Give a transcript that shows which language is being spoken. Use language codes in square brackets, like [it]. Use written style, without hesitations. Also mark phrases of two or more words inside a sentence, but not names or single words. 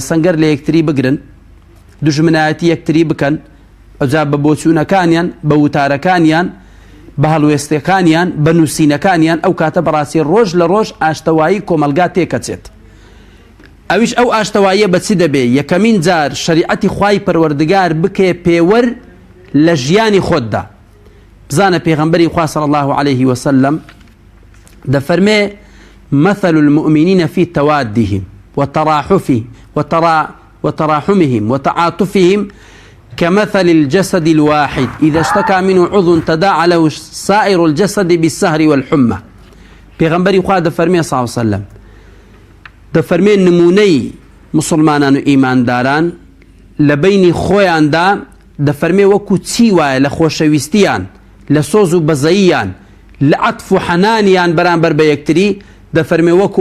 [ckb] سەنگەر لە یەکتری بگرن دوژمنایەتی یەکتری بکەن ئەجا بە بۆچوونەکانیان بە وتارەکانیان بە هەڵوێستەکانیان بە نووسینەکانیان ئەو کاتە بەڕاستی ڕۆژ لە ڕۆژ ئاشتەوایی کۆمەلگا تێکەچێت ئەویش ئەو ئاشتەواییە بەچی دەبێ یەکەمین جار شەریعەتی خوای پەروەردگار بکێ پێوەر لە ژیانی خۆتدا بزانە پێغەمبەری خوا [ar] صلی الله عليه وسلم [ckb] دەفەرمێ [ar] مثل المؤمنين في توادهم وتراحمهم وتعاطفهم كمثل الجسد الواحد إذا اشتكى منه عضو تداعى له سائر الجسد بالسهر والحمى [ckb] پیغمبری خوا دەفەرمێ [ar] صلی الله عليه وسلم [ckb] دەفەرمێ نمونەی مسلمانان و ئیمانداران لە بینی خۆیاندا دەفەرمێ وەکو چی وایە لە خۆشەویستیان لە سۆز و بەزەییان لە عەتف و حەنانیان بەرامبەر بە یەکتری دەفەرمێ وەکو